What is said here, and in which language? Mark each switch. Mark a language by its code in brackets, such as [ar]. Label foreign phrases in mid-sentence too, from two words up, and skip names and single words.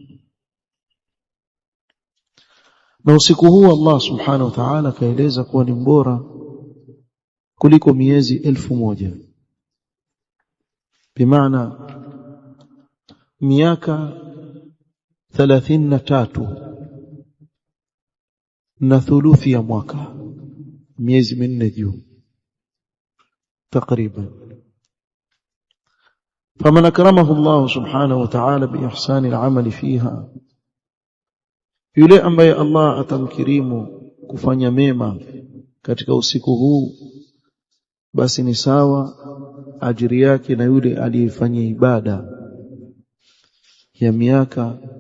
[sw] Na usiku huu [ar] الله سبحانه وتعالى [sw] kaeleza kuwa ni mbora kuliko miezi 1000, bimaana miaka 33 na thuluthi ya mwaka, miezi 4 juu takriban. [ar] فمن أكرمه الله سبحانه وتعالى بإحسان الأعمال فيها, [sw] yule ambaye Allah atamkirimu kufanya mema katika usiku huu, basi ni sawa ajiri yake na yule aliyefanya ibada ya miaka